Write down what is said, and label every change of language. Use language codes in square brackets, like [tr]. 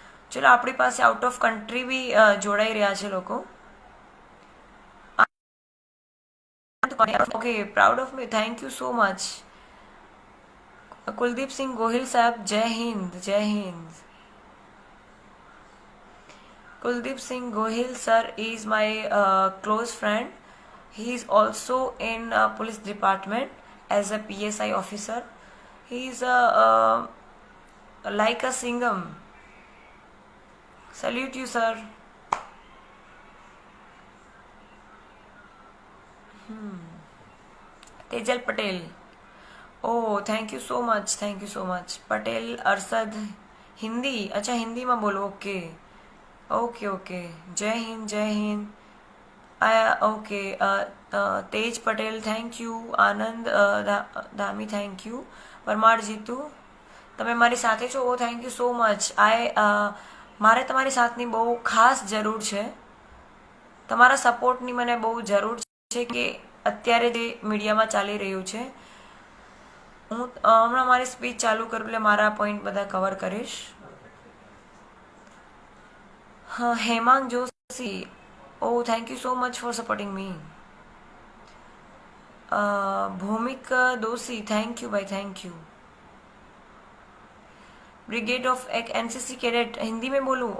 [gu] ચલો આપણી પાસે [en] out of country [gu] બી જોડાઈ રહ્યા છે લોકો. [en] Okay, proud of me, thank you so much. Kuldeep Singh Gohil સાહેબ, Jai Hind, Jai Hind. Kuldeep Singh Gohil sir is my close friend. He is also in police department as a PSI officer. He is like a Singham. Salute you, sir. Tejal Patel. Oh, thank you so much. Thank you so much. [hi] Patel Arsad. Hindi. अच्छा हिंदी में बोलो. Okay. Okay okay. जय हिंद, जय Hind. Okay. Tej Patel, [en] Thank you. [gu] Anand Dhami, [en] Thank you. [gu] Parmar Jitu, તમે મારી સાથે છો. [en] Oh thank you so much. મારે તમારી સાથની બહુ ખાસ જરૂર છે. [gu] તમારા સપોર્ટની મને બહુ જરૂર છે કે અત્યારે જે મીડિયામાં ચાલી રહ્યું છે. હું હમણાં મારી સ્પીચ ચાલુ કરું એટલે મારા પોઈન્ટ બધા કવર કરીશ. [en] Hemang Joshi, oh thank you so much for supporting me. Bhumik Doshi, thank you bhai, thank you. Brigade of NCC cadet, [hi] Hindi में बोलूँ?